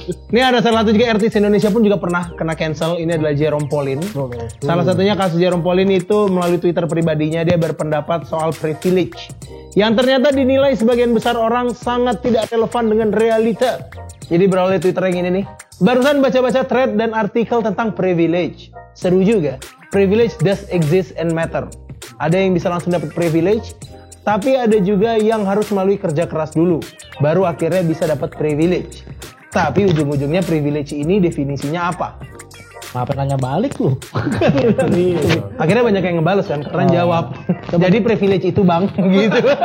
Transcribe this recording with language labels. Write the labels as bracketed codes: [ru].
[id] Ini ada salah satu juga artis Indonesia pun juga pernah kena cancel. Ini adalah Jerome Pauline. Salah satunya kasus Jerome Pauline itu melalui Twitter pribadinya dia berpendapat soal privilege yang ternyata dinilai sebagian besar orang sangat tidak relevan dengan realita. Jadi berawal dari Twitter yang ini nih. Barusan baca-baca thread dan artikel tentang privilege. Seru juga. [en] Privilege does exist and matter. [id] Ada yang bisa langsung dapat privilege, tapi ada juga yang harus melalui kerja keras dulu, baru akhirnya bisa dapat privilege. Tapi ujung-ujungnya privilege ini definisinya apa? Apa nanya balik lu? Akhirnya banyak yang ngebales kan, karena jawab. Jadi privilege itu bang, gitu.